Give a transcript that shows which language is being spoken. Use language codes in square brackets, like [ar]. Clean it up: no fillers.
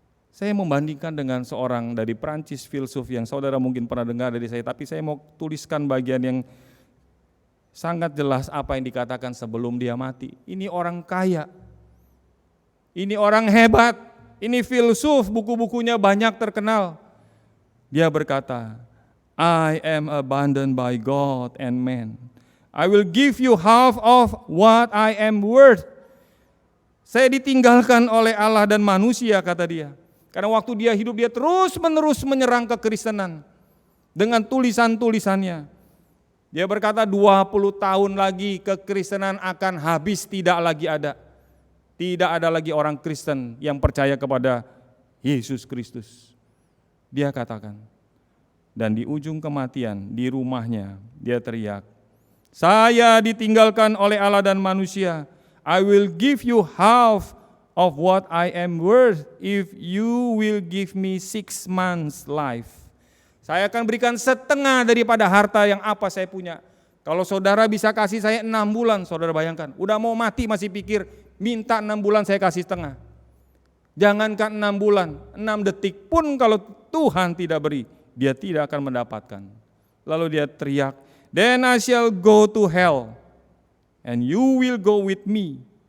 [id] Saya membandingkan dengan seorang dari Prancis, filsuf yang saudara mungkin pernah dengar dari saya, tapi saya mau tuliskan bagian yang sangat jelas apa yang dikatakan sebelum dia mati. Ini orang kaya, ini orang hebat, ini filsuf, buku-bukunya banyak terkenal. Dia berkata, [en] I am abandoned by God and man. I will give you half of what I am worth. [id] Saya ditinggalkan oleh Allah dan manusia, kata dia. Karena waktu dia hidup, dia terus-menerus menyerang kekristenan dengan tulisan-tulisannya. Dia berkata 20 tahun lagi kekristenan akan habis, tidak lagi ada. Tidak ada lagi orang Kristen yang percaya kepada Yesus Kristus. Dia katakan, dan di ujung kematian di rumahnya dia teriak, "Saya ditinggalkan oleh Allah dan manusia. [en] I will give you half of what I am worth if you will give me 6 months life." [id] Saya akan berikan setengah daripada harta yang apa saya punya. Kalau saudara bisa kasih saya 6 bulan, saudara bayangkan, udah mau mati masih pikir, minta 6 bulan saya kasih setengah. Jangankan 6 bulan, 6 detik pun kalau Tuhan tidak beri, dia tidak akan mendapatkan. Lalu dia teriak, [en] "Then I shall go to hell, and you will go with me."